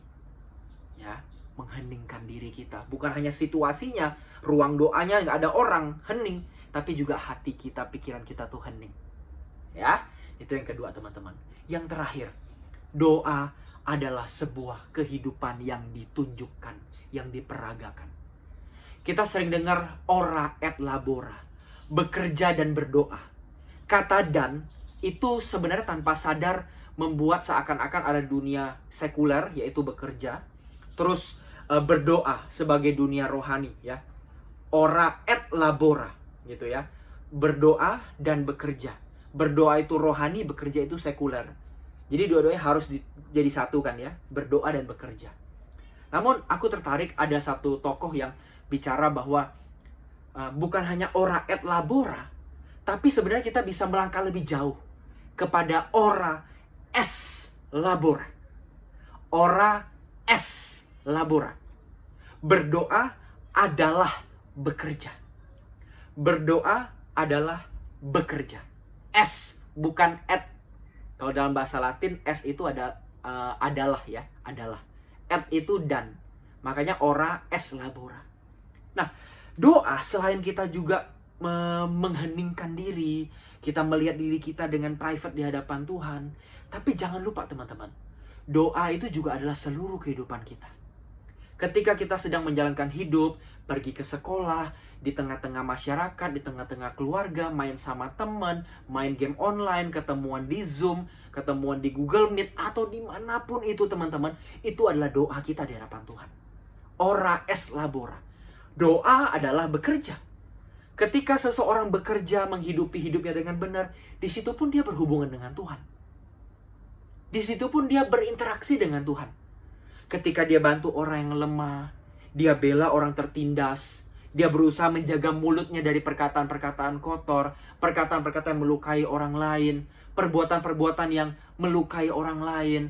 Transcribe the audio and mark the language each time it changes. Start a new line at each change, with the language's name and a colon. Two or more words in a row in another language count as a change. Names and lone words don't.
Indonesian: Ya, mengheningkan diri kita. Bukan hanya situasinya, ruang doanya nggak ada orang, hening. Tapi juga hati kita, pikiran kita tuh hening. Ya, itu yang kedua teman-teman. Yang terakhir, doa adalah sebuah kehidupan yang ditunjukkan, yang diperagakan. Kita sering dengar
Latin: ora et labora,
Indonesian: bekerja dan berdoa. Kata dan itu sebenarnya tanpa sadar membuat seakan-akan ada dunia sekuler, yaitu bekerja. Terus berdoa sebagai dunia rohani ya.
Latin: Ora et labora gitu ya.
Indonesian: Berdoa dan bekerja. Berdoa itu rohani, bekerja itu sekuler. Jadi dua-duanya harus jadi satu kan ya. Berdoa dan bekerja. Namun aku tertarik ada satu tokoh yang bicara bahwa bukan hanya
Latin: ora et labora,
Indonesian: tapi sebenarnya kita bisa melangkah lebih jauh kepada
Latin: ora es labora. Ora es labora.
Indonesian: Berdoa adalah bekerja. Berdoa adalah bekerja. Es, bukan et. Kalau dalam bahasa Latin, es itu adalah ya, adalah. Et itu dan. Makanya
Latin: ora es labora.
Indonesian: Nah, doa selain kita juga mengheningkan diri, kita melihat diri kita dengan private di hadapan Tuhan. Tapi jangan lupa teman-teman, doa itu juga adalah seluruh kehidupan kita. Ketika kita sedang menjalankan hidup, pergi ke sekolah, di tengah-tengah masyarakat, di tengah-tengah keluarga, main sama teman, main
English: game online,
Indonesian: ketemuan di Zoom, ketemuan di Google Meet, atau dimanapun itu teman-teman, itu adalah doa kita di hadapan Tuhan.
Latin: Ora es labora.
Indonesian: Doa adalah bekerja. Ketika seseorang bekerja, menghidupi hidupnya dengan benar, di situ pun dia berhubungan dengan Tuhan. Di situ pun dia berinteraksi dengan Tuhan. Ketika dia bantu orang yang lemah, dia bela orang tertindas, dia berusaha menjaga mulutnya dari perkataan-perkataan kotor, perkataan-perkataan yang melukai orang lain, perbuatan-perbuatan yang melukai orang lain.